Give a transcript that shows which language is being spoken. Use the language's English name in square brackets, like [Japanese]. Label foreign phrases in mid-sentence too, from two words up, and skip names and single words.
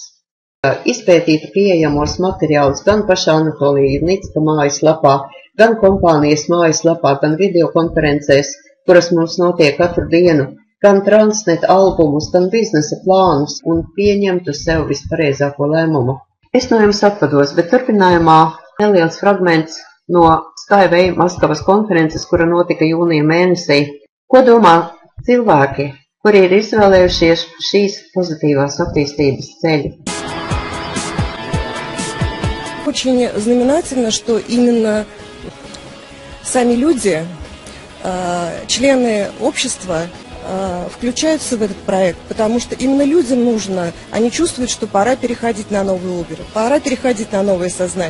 [Latvian] Izpētītu pieejamos materiālus gan pašā Anatolija Nicka mājaslapā, gan kompānijas mājaslapā, gan videokonferencēs, kuras mums notiek katru dienu, gan transnet albumus, gan biznesa plānus un pieņemtu sev vispareizāko lēmumu. Es no jums atvados, bet turpinājumā neliels fragments no Skyway Maskavas konferences, kura notika jūnija mēnesī. Ko domā cilvēki, kuri ir izvēlējušies šīs pozitīvās attīstības ceļu? [Russian] Очень знаменательно, что именно сами люди, члены общества, включаются в этот проект, потому что именно людям нужно, они чувствуют, что пора переходить на новый Uber, пора переходить на новое сознание.